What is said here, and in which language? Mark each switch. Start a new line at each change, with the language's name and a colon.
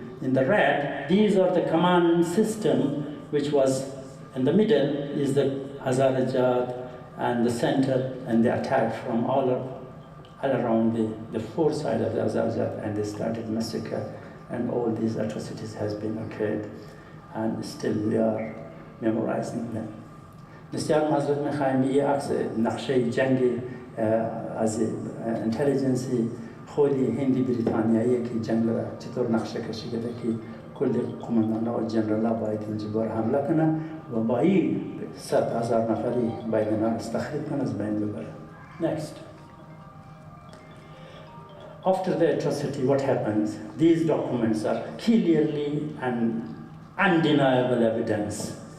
English: In the red, these are the command system, which was in the middle is the Hazarajat, and the center, and the attack from all around the four sides of the Hazarajat, and they started massacre, and all these atrocities has been occurred, and still we are memorizing them.
Persian: بسیار معذرت می‌خوایم یه عکس نقشه جنگ از اینتلیجنسی خودی هندی بریتانیایی که جنگ را چطور نقشه کشی کرده که کل قماندان‌ها و جنرال‌ها باید اینجا بار حمله کنن و با این 100,000 نفری باید اینا را تخریب کنن از بین ببرن.
English: Next. After the atrocity, what happens? These documents are clearly and undeniable evidence.